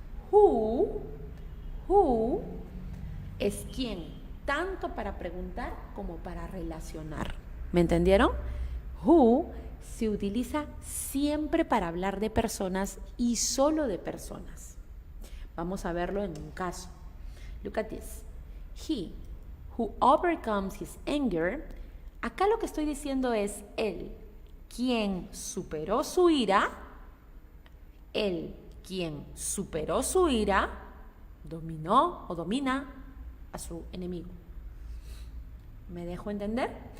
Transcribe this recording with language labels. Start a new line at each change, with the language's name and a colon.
Spanish: Who es quién, tanto para preguntar como para relacionar. ¿Me entendieron? Who se utiliza siempre para hablar de personas y solo de personas. Vamos a verlo en un caso.
English: Look at this. He who overcomes his anger.
Spanish: Acá lo que estoy diciendo es él, quien superó su ira. Él, quien superó su ira, dominó o domina a su enemigo. ¿Me dejo entender?